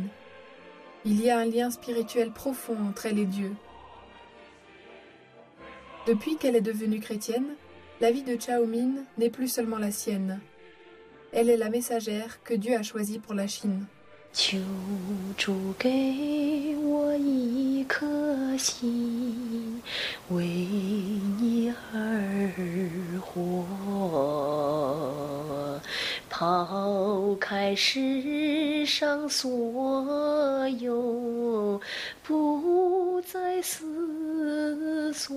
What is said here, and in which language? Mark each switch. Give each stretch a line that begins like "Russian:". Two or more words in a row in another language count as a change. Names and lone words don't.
French: Il y a un lien spirituel profond entre elle et Dieu. Depuis qu'elle est devenue chrétienne, la vie de Chao Min n'est plus seulement la sienne. Elle est la messagère que Dieu a choisie pour la Chine.
Chinese: 求主给我一颗心，为你而活，抛开世上所有，不再思